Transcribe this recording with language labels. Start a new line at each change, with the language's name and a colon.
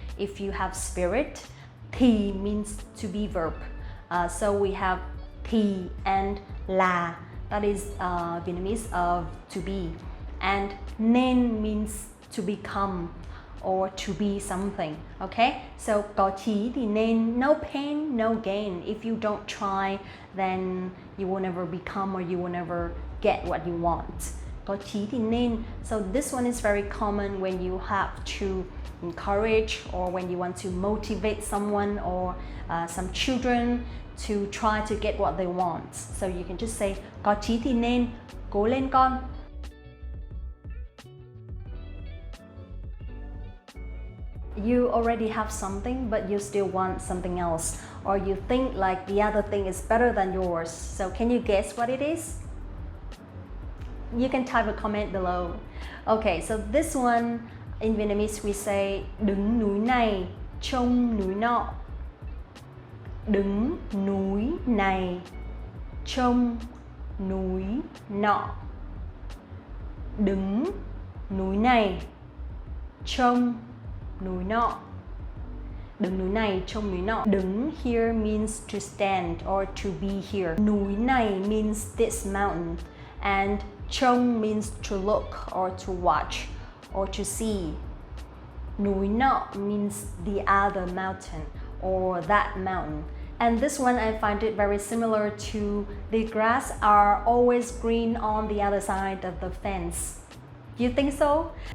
English: If you have spirit, thì means to be verb. So we have thì and là. That is Vietnamese of to be. And nên means to become or to be something. Okay? So
Vietnamese: có chí thì nên,
English: no pain, no gain. If you don't try, then you will never become or you will never get what you want.
Vietnamese: Có chí thì nên.
English: So this one is very common when you have to encourage or when you want to motivate someone or some children to try to get what they want. So you can just say
Vietnamese: có chí thì nên, cố lên con.
English: You already have something but you still want something else, or you think like the other thing is better than yours. So can you guess what it is? You can type a comment below. Okay, so this one in Vietnamese we say
Vietnamese: đứng núi này trông núi nọ. Đứng núi này trông núi nọ. Đứng núi này trông núi nọ. Đứng núi này trông núi nọ.
English: Đứng here means to stand or to be here. Núi này means this mountain. And trông means to look or to watch or to see. Núi nọ means the other mountain or that mountain. And this one I find it very similar to the grass are always green on the other side of the fence. You think so?